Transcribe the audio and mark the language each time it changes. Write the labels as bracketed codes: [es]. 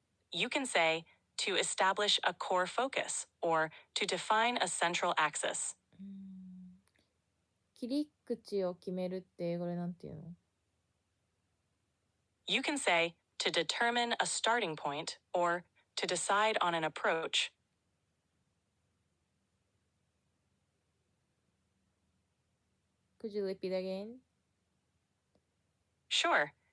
[en] You can say, to establish a core focus or to define a central axis. [ja] 切り口を決めるって英語でなんていうの？ [en] You can say, to determine a starting point or to decide on an approach. Could you repeat again? Sure.